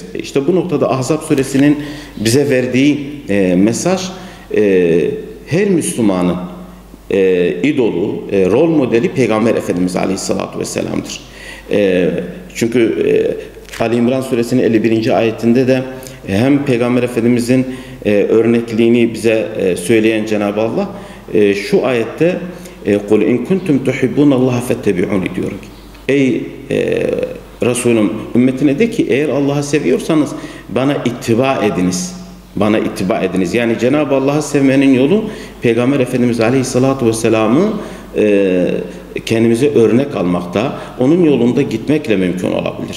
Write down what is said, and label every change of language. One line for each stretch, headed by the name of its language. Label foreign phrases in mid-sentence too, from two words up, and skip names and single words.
Turkish: İşte bu noktada Ahzab suresinin bize verdiği mesaj her Müslümanın idolu, rol modeli Peygamber Efendimiz Aleyhisselatü Vesselam'dır. Çünkü Ali İmran suresinin 51. ayetinde de hem Peygamber Efendimizin örnekliğini bize söyleyen Cenab-ı Allah şu ayette
Arabic: قُلْ اِنْ كُنْتُمْ تُحِبُّونَ اللّٰهَ فَاتَّبِعُونِ
Turkish: diyor. Ey Resulüm, ümmetine de ki eğer Allah'ı seviyorsanız bana ittiba ediniz. Bana ittiba ediniz. Yani Cenab-ı Allah'ı sevmenin yolu Peygamber Efendimiz Aleyhisselatü Vesselam'ı kendimize örnek almakta, onun yolunda gitmekle mümkün olabilir.